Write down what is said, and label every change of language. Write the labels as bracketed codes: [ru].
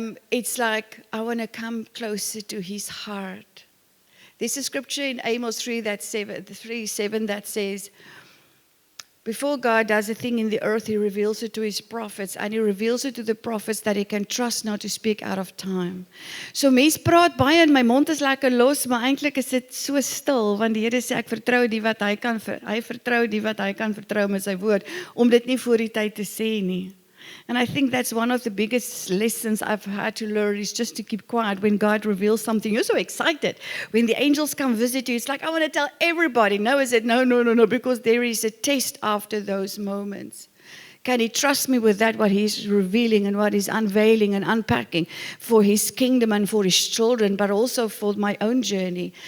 [en] It's like, I want to come closer to His heart. There's a scripture in Amos 3:7 that says, before God does a thing in the earth, He reveals it to His prophets, and He reveals it to the prophets that He can trust not to speak out of time. [af] So mens praat baie en my mond is lekker los, maar eintlik is dit so stil, want die Here sê ek vertrou die wat hy vertrou die wat hy kan vertrou met sy woord, om dit nie voor die tyd te sê nie. [en] And I think that's one of the biggest lessons I've had to learn, is just to keep quiet when God reveals something. You're so excited. When the angels come visit you, it's like, I want to tell everybody. No, is it? No, because there is a test after those moments. Can He trust me with that, what He's revealing and what He's unveiling and unpacking for His kingdom and for His children, but also for my own journey?